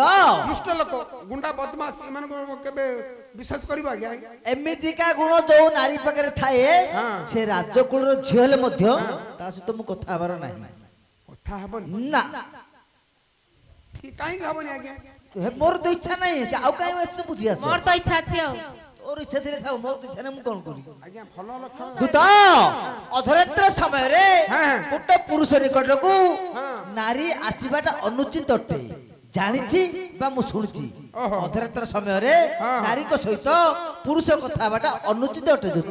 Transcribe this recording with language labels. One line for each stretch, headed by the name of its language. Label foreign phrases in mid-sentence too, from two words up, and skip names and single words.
Odia: ଦୁଷ୍ଟ ଲୋକ ଗୁଣ୍ଡା ବଦମାସ ଏମାନଙ୍କୁ କେବେ ବିଶ୍ୱାସ କରିବ ଆଜ୍ଞା ଏମିତିକା ଗୁଣ ଯୋଉ ନାରୀ ପାଖରେ ଥାଏ ହଁ। ସେ ରାଜକୁଳର ଝିଅ ହେଲେ ମଧ୍ୟ ତା ସହିତ ମୁଁ କଥା ହେବାର ନାହିଁ କଥା ହବନି ନା କାହିଁକି ହବନି ଆଜ୍ଞା ମୋର ତ ଇଚ୍ଛା ନାହିଁ ସେ ଆଉ କାହିଁ ଏତେ ବୁଝି ଆସ ମୋର ତ ଇଚ୍ଛା ଅଛି ଔ ତୋର ଇଚ୍ଛା ଥିଲେ ଥାଉ ମୋର ତ ଇଚ୍ଛା ନାହିଁ ମୁଁ କଣ କରିବି ଆଜ୍ଞା ଭଲ ଲକ୍ଷଣ दूत ଅଧରାତ୍ର ସମୟରେ ହଁ। ଗୋଟେ ପୁରୁଷ ନିକଟକୁ ହଁ। ନାରୀ ଆସିବାଟା ଅନୁଚିତ ଅଟେ ଜାଣିଛି ବା ମୁଁ ଶୁଣିଛି ଓହୋ। ଅଧରାତ୍ର ସମୟରେ ହଁ। ନାରୀଙ୍କ ସହିତ ପୁରୁଷ କଥା ହେବାଟା ଅନୁଚିତ ଅଟେ ଦୂତ